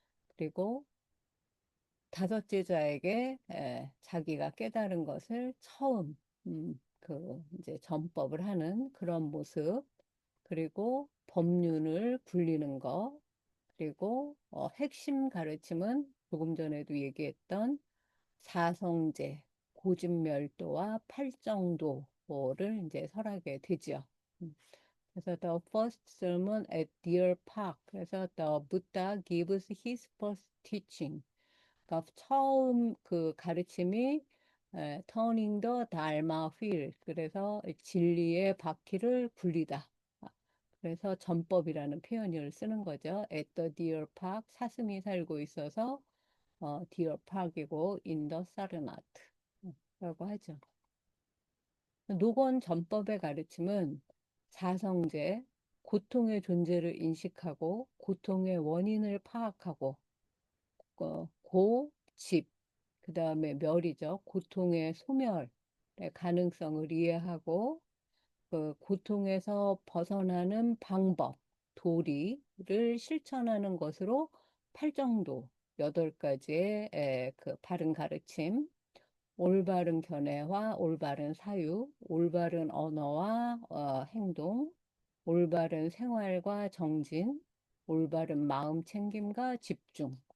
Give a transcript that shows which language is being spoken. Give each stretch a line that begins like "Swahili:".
Korean: 그리고 다섯 제자에게 자기가 깨달은 것을 처음 이제 전법을 하는 그런 모습, 그리고 법륜을 굴리는 거, 그리고 핵심 가르침은 조금 전에도 얘기했던 사성제, 고진멸도와 팔정도를 이제 설하게 되죠.
English: 음,
Korean: 그래서
English: the first sermon at Deer Park.
Korean: 그래서
English: the Buddha gives his first teaching.
Korean: 그러니까 처음 그 가르침이
English: turning the Dharma wheel.
Korean: 그래서 진리의 바퀴를 굴리다. 그래서 전법이라는 표현을 쓰는 거죠.
English: at the Deer Park,
Korean: 사슴이 살고 있어서
English: Deer Park이고 in the Sarnath
Korean: 라고 하죠. 녹원 전법의 가르침은 사성제, 고통의 존재를 인식하고 고통의 원인을 파악하고 고집, 그 다음에 멸이죠. 고통의 소멸의 가능성을 이해하고 그 고통에서 벗어나는 방법, 도리를 실천하는 것으로 팔정도, 8가지의 그 바른 가르침, 올바른 견해와 올바른 사유, 올바른 언어와 행동, 올바른 생활과 정진, 올바른 마음 챙김과 집중.